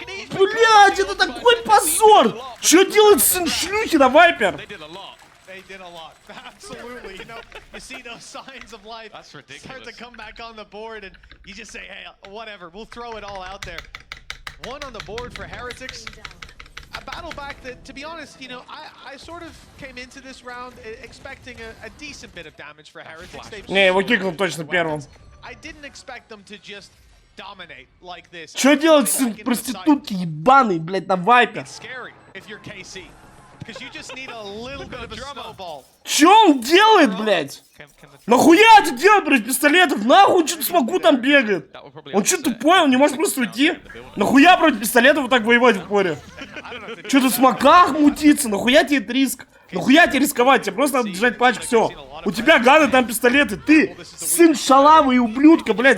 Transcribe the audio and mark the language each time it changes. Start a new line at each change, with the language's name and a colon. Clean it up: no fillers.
Russian: Блядь, это такой позор! Что делает сын шлюхи на вайпер?
English: They did a lot. Absolutely. You know, you see those signs of life start to come back on the board, and you just say, hey, whatever, we'll throw it all out there. One on the board for Heretics. A battle back that, to be honest, you know, I sort of came into this round expecting a decent bit of damage for Heretics.
Russian: Не, его кикнул точно первым.
English: I didn't expect them to just dominate like this.
Russian: Что делать сын проститутки ебаный, блядь, на вайпер?
English: It's scary if you're KC. Because you just need a little bit of a snowball.
Russian: Чё он делает, блядь? Нахуя это делать, блядь, пистолетов? Нахуй он что-то смогу там бегает? Он что тупой, он не может просто уйти? Нахуя против пистолетов вот так воевать в поре? Что-то в смоках мутиться? Нахуя тебе этот риск? Нахуя тебе рисковать? Тебе просто надо держать пачку, все. У тебя ганы, там пистолеты. Ты сын шалавы и ублюдка, блядь.